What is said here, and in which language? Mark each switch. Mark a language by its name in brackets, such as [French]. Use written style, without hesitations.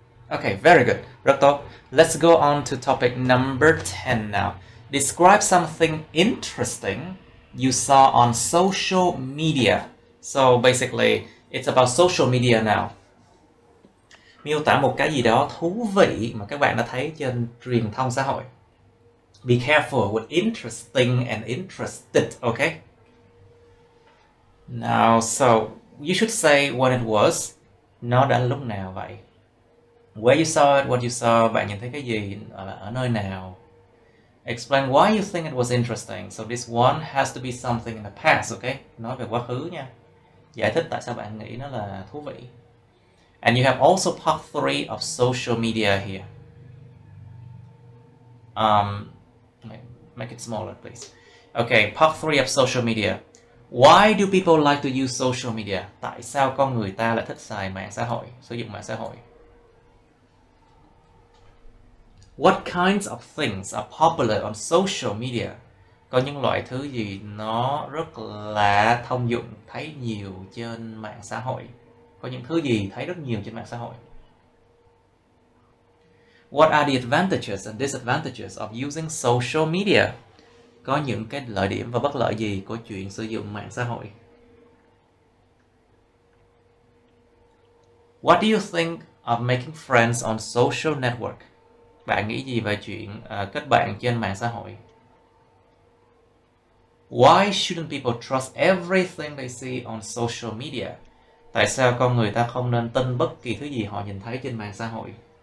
[English] Okay, very good. [Vietnamese] Rất tốt. [English] Let's go on to topic number 10 now. Describe something interesting you saw on social media. So basically, it's about social media now. [Vietnamese] Miêu tả một cái gì đó thú vị mà các bạn đã thấy trên truyền thông xã hội. [English] Be careful with interesting and interested, okay? Now, so you should say when it was. [Vietnamese] Nó đã lúc nào vậy? [English] Where you saw it, what you saw, [Vietnamese] bạn nhìn thấy cái gì, ở nơi nào. [English] Explain why you think it was interesting. So this one has to be something in the past, okay? [Vietnamese] Nói về quá khứ nha. Giải thích tại sao bạn nghĩ nó là thú vị. [English] And you have also part 3 of social media here. Make it smaller, please. Okay, part 3 of social media. Why do people like to use social media? [Vietnamese] Tại sao con người ta lại thích xài mạng xã hội, sử dụng mạng xã hội? [English] What kinds of things are popular on social media? [Vietnamese] Có những loại thứ gì nó rất là thông dụng, thấy nhiều trên mạng xã hội? Có những thứ gì thấy rất nhiều trên mạng xã hội. [English] What are the advantages and disadvantages of using social media? [Vietnamese] Có những cái lợi điểm và bất lợi gì của chuyện sử dụng mạng xã hội? [English] What do you think of making friends on social network? [Vietnamese] Bạn nghĩ gì về chuyện kết bạn trên mạng xã hội? [English] Why shouldn't people trust everything they see on social media? [Vietnamese] Tại sao con người ta không nên tin bất kỳ thứ gì họ nhìn thấy trên mạng xã hội?